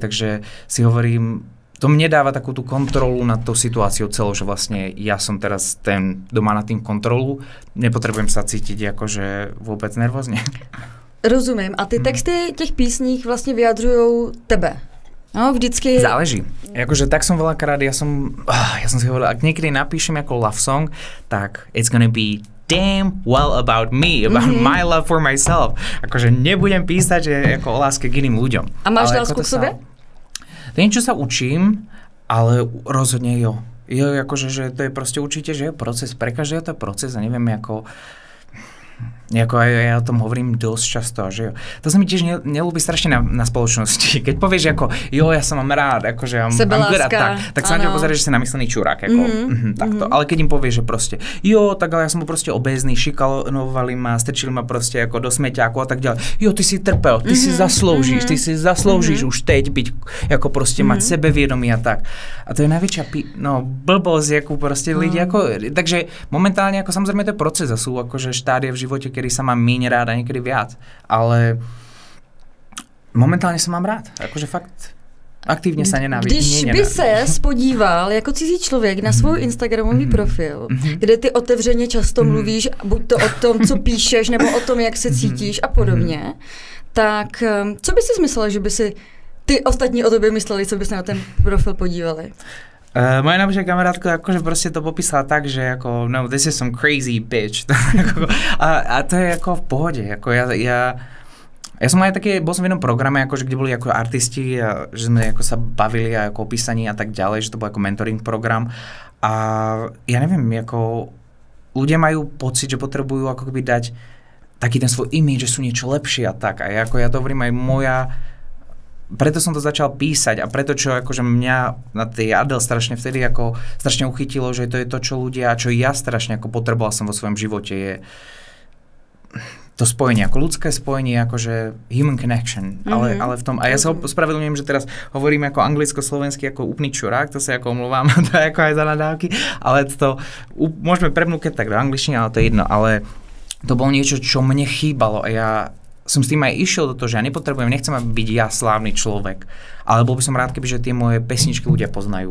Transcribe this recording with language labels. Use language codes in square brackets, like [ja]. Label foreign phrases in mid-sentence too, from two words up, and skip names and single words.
[sk] Takže si hovorím, to mne dáva takú tú kontrolu nad tou situáciou celou, že vlastne ja som teraz ten, kto má nad tým kontrolu, nepotrebujem sa cítiť akože vôbec nervózne. [cs] Rozumím. A ty texty těch písních vlastně vyjadřujou tebe? No, vždycky... [sk] Záleží. Akože tak som veľakrát, ja som si hovoril, ak niekedy napíšem ako [en] love song, [sk] tak [en] it's gonna be damn well about me, about my love for myself. [sk] Akože nebudem písať, že ako o láske k iným ľuďom. A máš lásku k sebe? To je niečo sa učím, ale rozhodne jo. Jo, akože, že to je proste určite, že je proces. Pre každého to je proces a neviem, ako aj ja o tom hovorím dosť často, že jo. To sa mi tiež nelúbi strašne na spoločnosti. Keď povieš ako, jo, ja sa mám rád, akože [en] I'm good at [sk] tak sa na teba pozrieš, že si namyslený čurák, ako, takto. Ale keď im povieš, že proste, jo, tak ale ja som bol proste obézny, šikanovali ma, strčili ma proste ako do smeťáku a tak ďalej. Jo, ty si trpel, ty si zaslúžiš už teď byť, ako proste mať sebevedomie a tak. A to je najväčšia blbosť, ako proste ľudia, ako, takže momentálne, ako samozrejme to je proces a sú akože štádie v živote, kedy sa mám míň rád a niekedy viac. [cs] Ale momentálně se mám rád. Jakože fakt aktivně se nenávidím. Když by ses podíval jako cizí člověk na svůj instagramový profil, kde ty otevřeně často mluvíš, buď to o tom, co píšeš, nebo o tom, jak se cítíš a podobně, tak co by si myslel, že by si ty ostatní o tobě mysleli, co by se na ten profil podívali? [sk] Moja najlepšia kamarátko akože proste to popísala tak, že ako, [en] no, this is some crazy bitch. [sk] a to je ako v pohode. Ako ja som aj také, bol som v jednom programe, akože, kde boli ako artisti, a, že sme ako sa bavili ako o písaní a tak ďalej, že to bol ako mentoring program. A ja neviem, ako ľudia majú pocit, že potrebujú ako keby dať taký ten svoj image, že sú niečo lepšie a tak. A ja to hovorím aj preto som to začal písať a preto, čo akože mňa na tej Adele strašne vtedy ako strašne uchytilo, že to je to, čo ľudia, čo ja strašne ako potreboval som vo svojom živote, je to spojenie, ako ľudské spojenie, akože [en] human connection, [sk] ale v tom, a ja sa ospravedlňujem, že teraz hovorím ako anglicko-slovensky, ako úplný čurák, to sa ako omluvám, to je ako aj za nadávky, ale to môžeme prepnúť tak do angličtiny, ale to je jedno, ale to bolo niečo, čo mne chýbalo a ja som s tým aj išiel do toho, že ja nepotrebujem, nechcem byť ja slávny človek, ale bol by som rád, kebyže tie moje pesničky ľudia poznajú.